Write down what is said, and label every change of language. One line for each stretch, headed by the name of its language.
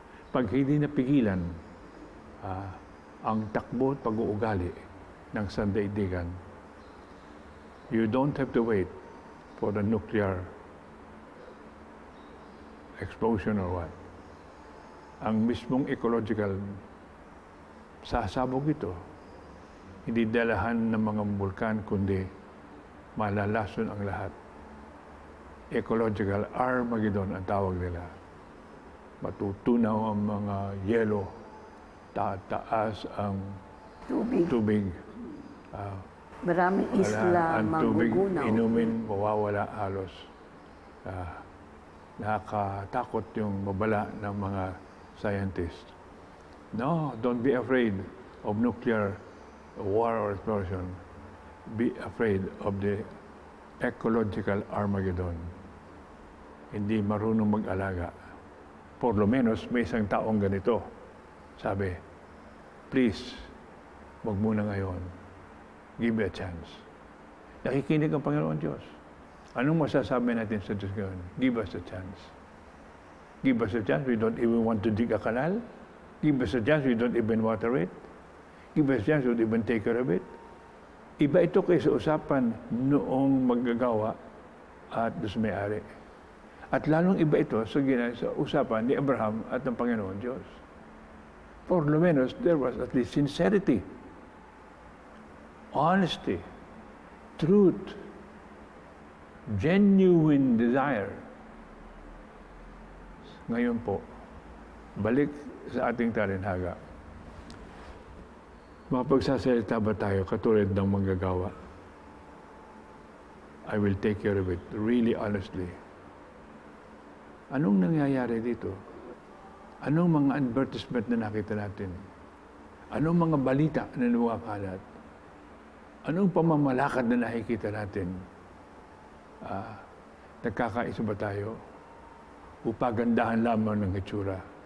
Filipino: Pag hindi napigilan ang takbo at pag-uugali ng sandaigdigan,
English: you don't have to wait for the nuclear explosion or what.
Filipino: Ang mismong ecological, sasabog ito. Hindi dalahan ng mga bulkan, kundi malalason ang lahat. Ecological Armageddon ang tawag nila. Matutunaw ang mga yelo, tataas ang tubig. Maraming isla ang tubig, magugunaw. inumin, mawawala halos. Nakakatakot yung babala ng mga
English: scientists. No, don't be afraid of nuclear war or explosion. Be afraid of the ecological Armageddon.
Filipino: Hindi marunong mag-alaga.
Spanish: Por lo menos
Filipino: may isang taong ganito. Sabi, please, wag muna ngayon.
English: Give me a chance.
Filipino: Nakikinig ang Panginoon Diyos. Anong masasabi natin sa Diyos ngayon?
English: Give us a chance. Give us a chance. We don't even want to dig a canal. Give us a chance. We don't even water it. Give us a chance. We don't even take care of it.
Filipino: Iba ito kaysa usapan noong maggagawa at dos may-ari. At lalong iba ito sa usapan ni Abraham at ng Panginoon Diyos.
English: For lo menos, there was at least sincerity, honesty, truth, genuine desire.
Filipino: Ngayon po, balik sa ating talinhaga. Mapagsasalita ba tayo katulad ng manggagawa?
English: I will take care of it, really honestly.
Filipino: Anong nangyayari dito? Anong mga advertisement na nakita natin? Anong mga balita na lumakalat? Anong pamamalakad na nakikita natin? Nagkakaisa ba tayo? Upagandahan lamang ng itsura?